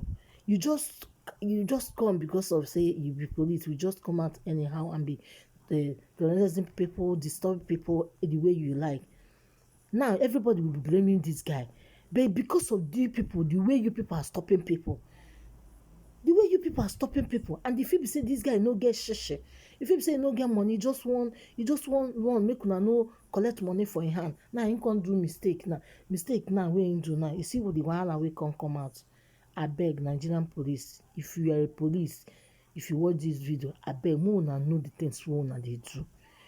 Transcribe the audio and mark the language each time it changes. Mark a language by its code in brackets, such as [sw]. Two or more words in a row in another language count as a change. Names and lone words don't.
[pcm] You just come because of say you be police. You just come out anyhow and be terrorizing people, disturb people the way you like. Now everybody will be blaming this guy, but because of you people, the way you people are stopping people, and if you say this guy no get sheshe, if you say no get money, he just want run make una no collect money for him hand. Now he can't do mistake now wey him do now. You see what the wahala wey come out. Abeg, Nigerian police, if you are a police, if you watch this video, abeg, make una know the things wey una dey do.